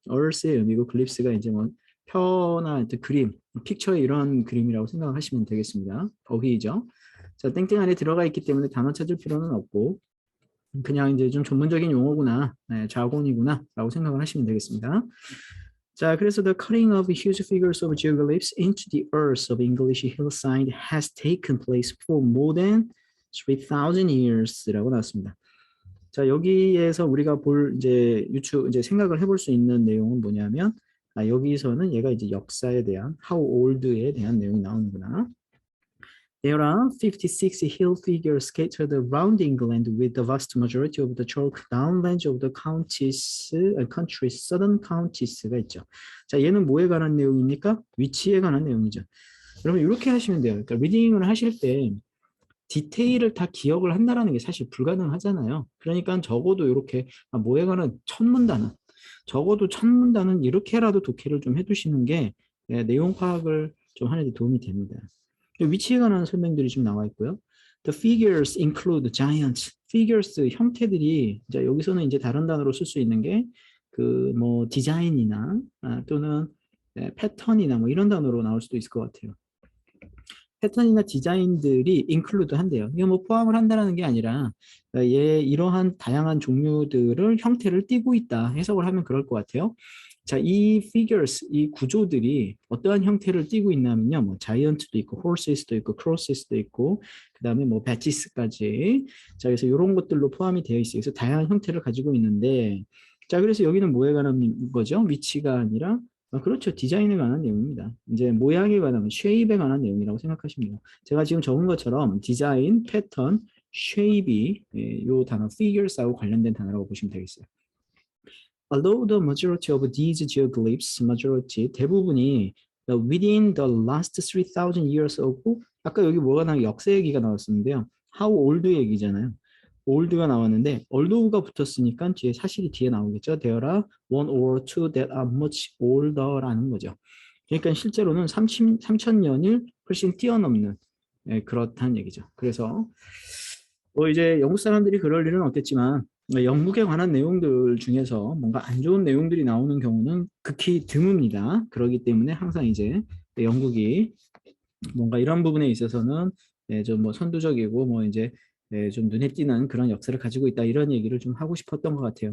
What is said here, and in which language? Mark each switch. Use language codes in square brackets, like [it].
[ko] earth의 의미고 glyphs가 이제 뭐 표나 그림, 픽처의 이런 그림이라고 생각하시면 되겠습니다. 어휘죠. 자, 땡땡 안에 들어가 있기 때문에 단어 찾을 필요는 없고 그냥 이제 좀 전문적인 용어구나, 자본이구나 라고 생각을 하시면 되겠습니다. [en] 자, 그래서 the cutting of huge figures of geoglyphs into the earth of English hillside has taken place for more than 3,000 years [ko] 라고 나왔습니다. 자, 여기에서 우리가 볼 이제 생각을 해볼 수 있는 내용은 뭐냐면, 여기서는 얘가 이제 역사에 대한 how old에 대한 내용이 나오는구나. [en] There are 56 hill figures scattered around England, with the vast majority of the chalk downlands of the country's southern countties가 [ko] 있죠. 자, 얘는 뭐에 관한 내용입니까? 위치에 관한 내용이죠. 여러분 이렇게 하시면 돼요. 그러니까 리딩을 하실 때 디테일을 다 기억을 한다는 게 사실 불가능하잖아요. 그러니까 적어도 이렇게 뭐에 관한 천문단은 적어도 천문단은 이렇게라도 독해를 좀 해두시는 게 내용 파악을 좀 하는 데 도움이 됩니다. 위치에 관한 설명들이 좀 나와 있고요. [en] The figures include giants. [ko] figures 형태들이 이제 여기서는 이제 다른 단어로 쓸 수 있는 게 그 뭐 디자인이나 또는 패턴이나 뭐 이런 단어로 나올 수도 있을 것 같아요. 패턴이나 디자인들이 include 한대요. 이게 뭐 포함을 한다는 게 아니라 이러한 다양한 종류들을 형태를 띠고 있다 해석을 하면 그럴 것 같아요. 자, 이 figures, 이 구조들이 어떠한 형태를 띠고 있냐면요. 뭐 자이언트도 있고, horses도 있고, crosses도 있고, 그 다음에 뭐 badges까지. 자, 그래서 이런 것들로 포함이 되어 있어요. 그래서 다양한 형태를 가지고 있는데, 자, 그래서 여기는 뭐에 관한 거죠? 위치가 아니라, 그렇죠. 디자인에 관한 내용입니다. 이제 모양에 관한, 쉐입에 관한 내용이라고 생각하시면 돼요. 제가 지금 적은 것처럼 디자인, 패턴, 쉐입이 이 단어 figures하고 관련된 단어라고 보시면 되겠어요. [en] Although the majority of these geoglyphs, [ko] 대부분이 [en] within the last 3,000 years ago, [ko] 아까 여기 뭐가 나와 역사 얘기가 나왔었는데요. [en] How old [ko] 얘기잖아요. old가 나왔는데 old가 붙었으니까 뒤에 사실이 뒤에 나오겠죠. [en] There are one or two that are much older [ko] 라는 거죠. 그러니까 실제로는 3,000년을 훨씬 뛰어넘는 그렇다는 얘기죠. 그래서 뭐 이제 영국 사람들이 그럴 일은 없겠지만 영국에 관한 내용들 중에서 뭔가 안 좋은 내용들이 나오는 경우는 극히 드뭅니다. 그렇기 때문에 항상 이제 영국이 뭔가 이런 부분에 있어서는 좀 뭐 선두적이고 뭐 이제 좀 눈에 띄는 그런 역사를 가지고 있다 이런 얘기를 좀 하고 싶었던 것 같아요.